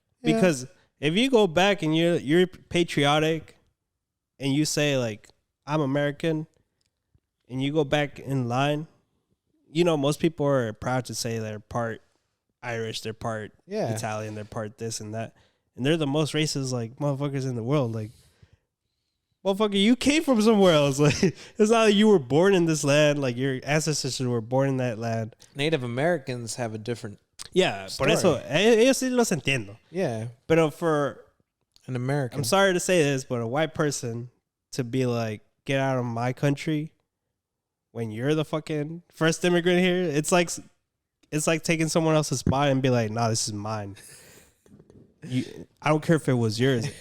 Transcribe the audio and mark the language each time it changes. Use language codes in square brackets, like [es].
[en] Because if you go back and you're patriotic and you say like, I'm American, and you go back in line, you know, most people are proud to say they're part Irish, they're part Italian, they're part this and that. And they're the most racist, like, motherfuckers in the world. Like, motherfucker, you came from somewhere else. Like, it's not like you were born in this land. Like, your ancestors were born in that land. Native Americans have a different [es] por eso, ellos sí los entiendo. [en] Yeah. [es] Pero [en] for an American, I'm sorry to say this, but a white person to be like, get out of my country when you're the fucking first immigrant here, it's like taking someone else's spot and be like, nah, this is mine. I don't care if it was yours.